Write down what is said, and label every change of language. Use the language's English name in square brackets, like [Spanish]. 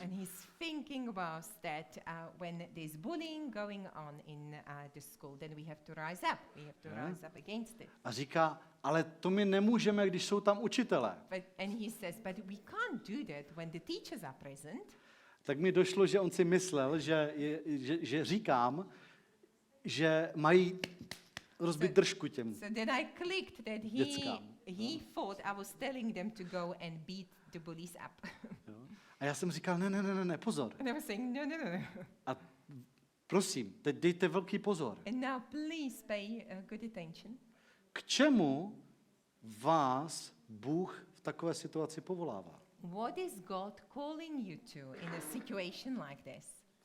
[English] And he's thinking about that when there's bullying going on in the school, then we have to rise up. We have to Yeah. rise up against it. [Czech] A říká, ale to my nemůžeme, když jsou tam učitelé. [English] And he says, but we can't do that when the teachers are present. [Czech] Tak mi došlo, že on si myslel, že říkám, že mají rozbit držku těm. [English] So then I clicked that [Czech] Dětskám. [English] he thought I was telling them to go and beat the bullies up. [Czech] Jo. A já jsem říkal, ne, pozor. [English] And I was saying, no. [Czech] A prosím, teď dejte velký pozor. [English] And now please pay good attention. [Czech] K čemu vás Bůh v takové situaci povolává? [English] What is God calling you to in a situation like this?